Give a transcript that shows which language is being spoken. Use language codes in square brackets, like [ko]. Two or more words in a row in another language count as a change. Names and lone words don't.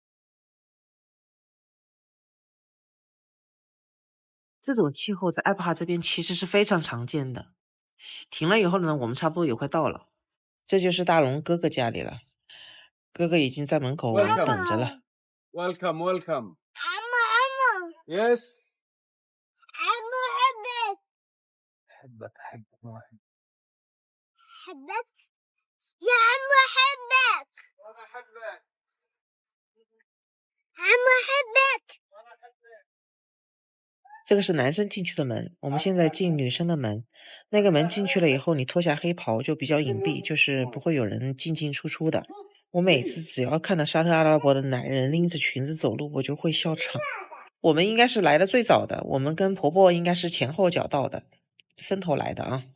[zh] 这种气候在艾帕这边其实是非常常见的。停了以后呢，我们差不多也快到了。这就是大龙哥哥家里了，哥哥已经在门口等着了。 [en] Welcome, welcome. [ar] عمو Yes. عمو أحبك أحبك واحد. أحبك يا عمو أحبك. وأنا أحبك. عمو أحبك. [zh] 这个是男生进去的门，我们现在进女生的门。那个门进去了以后，你脱下黑袍就比较隐蔽，就是不会有人进进出出的。我每次只要看到沙特阿拉伯的男人拎着裙子走路，我就会笑场。我们应该是来的最早的，我们跟婆婆应该是前后脚到的，分头来的啊。